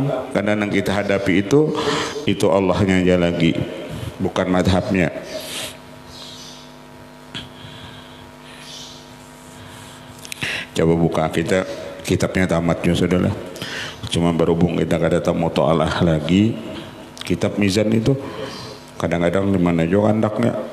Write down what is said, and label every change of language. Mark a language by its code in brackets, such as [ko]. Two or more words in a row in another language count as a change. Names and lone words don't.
[id] Karena yang kita hadapi itu Allahnya aja lagi, bukan madhabnya. Coba buka kitabnya tamatnya sudahlah. [bjn] Cuma berhubung kita kada tahu mutoalah lagi, kitab Mizan itu kadang-kadang di mana juga andaknya.